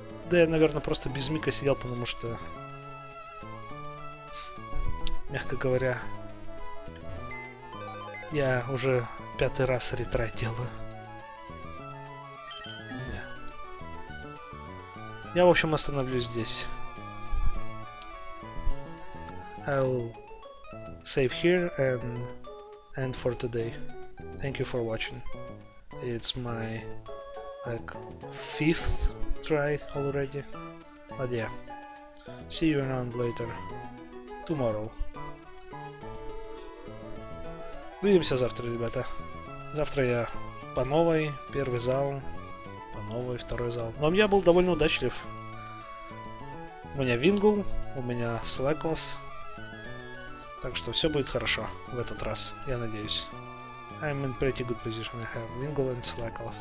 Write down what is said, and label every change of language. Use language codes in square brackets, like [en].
[ru] Да я, наверное, просто без мика сидел, потому что, мягко говоря, я уже 5-й раз ретрай делаю. Не. Я, в общем, остановлюсь здесь. [en] I'll save here and end for today. Thank you for watching. It's my like 5th try already. But yeah, see you around later. Tomorrow. [ru] Увидимся завтра, ребята. Завтра я по новой, первый зал, по новой, второй зал. Но я был довольно удачлив. У меня вингл, у меня слэклесс. Так что все будет хорошо в этот раз, я надеюсь. [en] I'm in pretty good position. I have Wingle and Slackle.